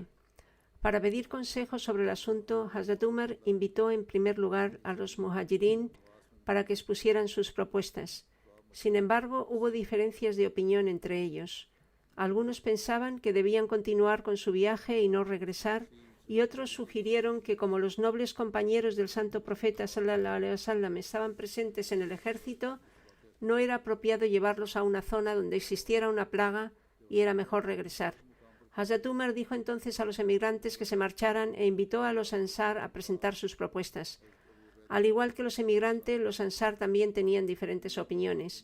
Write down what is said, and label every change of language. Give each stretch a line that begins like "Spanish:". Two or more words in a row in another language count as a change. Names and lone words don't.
Spanish: Para pedir consejo sobre el asunto, Hazrat Umar invitó en primer lugar a los muhajirín para que expusieran sus propuestas. Sin embargo, hubo diferencias de opinión entre ellos. Algunos pensaban que debían continuar con su viaje y no regresar, y otros sugirieron que como los nobles compañeros del santo profeta
Arabic: صلى الله عليه وسلم
Spanish: estaban presentes en el ejército, no era apropiado llevarlos a una zona donde existiera una plaga y era mejor regresar. Hazrat Umar dijo entonces a los emigrantes que se marcharan e invitó a los Ansar a presentar sus propuestas. Al igual que los emigrantes, los Ansar también tenían diferentes opiniones.